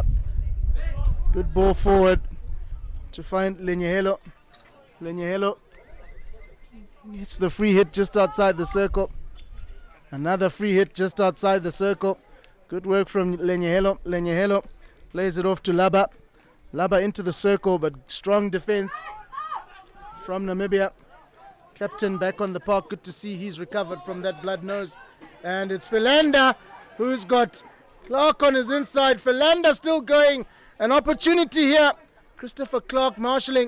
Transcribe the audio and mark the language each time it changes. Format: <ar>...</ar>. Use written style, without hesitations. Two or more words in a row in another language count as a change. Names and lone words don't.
<en>Good ball forward to find Lenyehelo. Lenyehelo hits the free hit just outside the circle. Another free hit just outside the circle. Good work from Lenyehelo. Lenyehelo plays it off to Laba. Laba into the circle, but strong defense from Namibia. Captain back on the park. Good to see he's recovered from that blood nose. And it's Philander who's got Clark on his inside. Philander still going. An opportunity here. Christopher Clark marshalling.</en>